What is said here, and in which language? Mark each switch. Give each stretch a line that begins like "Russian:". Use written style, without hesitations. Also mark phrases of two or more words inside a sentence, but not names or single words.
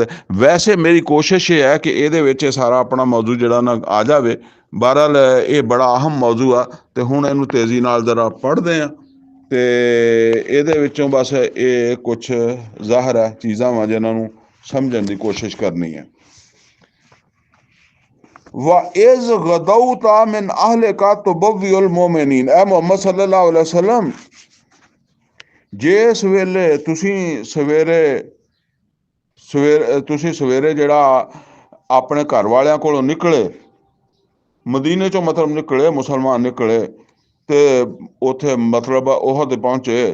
Punjabi: ਵੈਸੇ ਮੇਰੀ ਕੋਸ਼ਿਸ਼ ਇਹ ਹੈ ਕਿ ਇਹਦੇ ਵਿੱਚ ਇਹ ਸਾਰਾ ਆਪਣਾ ਮੌਜੂ ਜਿਹੜਾ ਨਾ ਆ ਜਾਵੇ। ਬਹਰਹਾਲ ਇਹ ਬੜਾ ਅਹਿਮ ਮੌਜੂ ਆ, ਤੇ ਹੁਣ ਇਹਨੂੰ ਤੇਜ਼ੀ ਨਾਲ ਜ਼ਰਾ ਪੜ੍ਹਦੇ ਆ। ਤੇ ਇਹਦੇ ਵਿੱਚੋਂ ਬਸ ਇਹ ਕੁਛ ਜ਼ਾਹਰ ਹੈ ਚੀਜ਼ਾਂ ਵਾ ਜਿਨ੍ਹਾਂ ਨੂੰ ਸਮਝਣ ਦੀ ਕੋਸ਼ਿਸ਼ ਕਰਨੀ ਹੈ।
Arabic: وَإِذْ غَدَوْتَ مِنْ أَهْلِكَ تُبَوِّئُ الْمُؤْمِنِينَ,
Punjabi: ਐ ਮੁਹੰਮਦ
Arabic: صلى الله عليه وسلم,
Punjabi: ਜਿਸ ਵੇਲੇ ਤੁਸੀਂ ਸਵੇਰੇ ਜਿਹੜਾ ਆਪਣੇ ਘਰ ਵਾਲਿਆਂ ਕੋਲੋਂ ਨਿਕਲੇ, ਮਦੀਨੇ ਚੋਂ ਮਤਲਬ ਨਿਕਲੇ, ਮੁਸਲਮਾਨ ਨਿਕਲੇ ਤੇ ਉੱਥੇ ਮਤਲਬ ਉਹਦ ਪਹੁੰਚੇ।